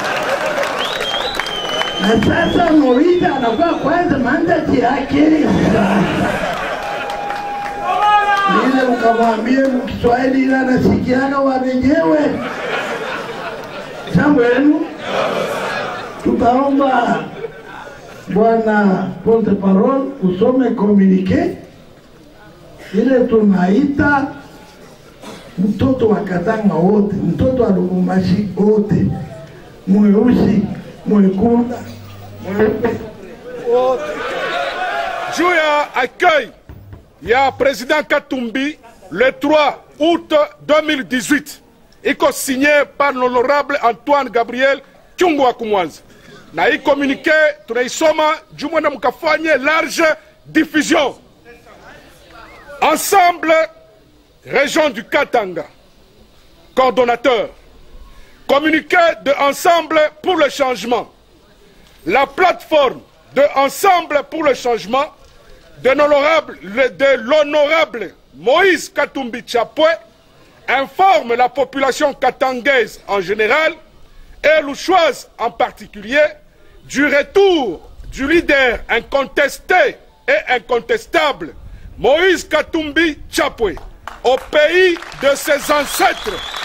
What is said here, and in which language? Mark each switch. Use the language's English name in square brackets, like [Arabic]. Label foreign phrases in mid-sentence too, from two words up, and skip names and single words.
[Swahili] Na sasa Moise anakuwa kwanza mandati yake sasa. Ile ukamwambie mkiswahili ila nasikiana wenyewe. Jambo yenu. Tutaomba Bwana porte-parole usome communiqué. Ile tunaita mtoto wa Katanga wote, mtoto wa Lubumbashi wote, mweusi, mwekunda, mweupe wote. [French] Juya accueille ya président Katumbi le 3 août 2018 iko signé par l'honorable Antoine Gabriel Kyungu wa Kumwanza. [Swahili] Na hii communiqué tunaisoma jumwena mkafanye [French] large diffusion. Ensemble, région du Katanga, coordonnateur, communiqué de Ensemble pour le changement. La plateforme de Ensemble pour le changement de l'honorable Moïse Katumbi Chapwe informe la population katangaise en général et louchoise en particulier du retour du leader incontesté et incontestable Moïse Katumbi Chapwe au pays de ses ancêtres.